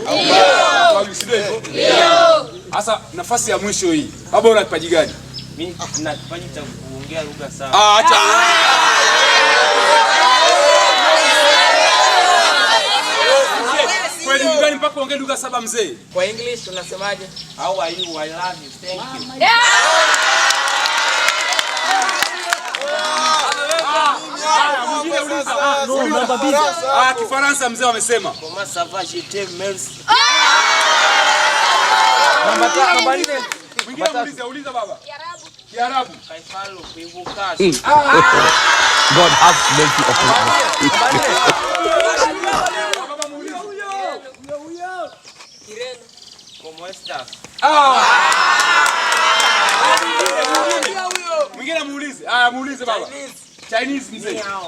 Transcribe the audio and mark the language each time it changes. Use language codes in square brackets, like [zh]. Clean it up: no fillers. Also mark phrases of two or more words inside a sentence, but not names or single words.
[sw] Watu wawili, si ndio hivyo? Ndio. Sasa nafasi ya mwisho hii. Baba una kipaji gani? Mimi nina kipaji cha kuongea lugha sawa. Acha. Kwa elimu gani mpaka uongee lugha saba mzee? Kwa English tunasemaje? [en] How are you? I love you. Thank you. [sw] Kifaransa mzee wamesema. [fr] Comment ça va? Je t'aime, merci. [sw] Namba 4. Mwingine uliza baba. Kiarabu. Kaifalo kuibuka. [en] God have mercy upon us. [sw] Kireno. [pt] Como estas? [sw] Mwingine muulize. Muulize baba. Chinese mzee.